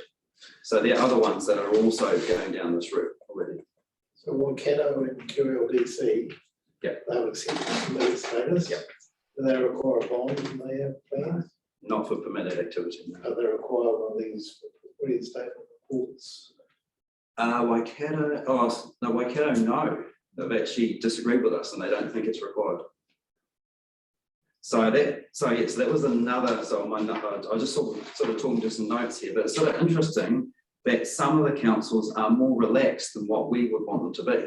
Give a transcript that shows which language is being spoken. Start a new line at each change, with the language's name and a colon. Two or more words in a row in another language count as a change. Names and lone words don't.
English: So there are other ones that are also going down this route already. So Waikato and QLDC, yep, they would accept permitted status. Yep. Do they require a bond when they have plans? Not for permitted activity. No. Are they require one of these reinstatement reports? Waikato, oh no, Waikato, no. They've actually disagreed with us and they don't think it's required. So that was another, so I just sort of talking to some notes here, but it's sort of interesting that some of the councils are more relaxed than what we would want them to be.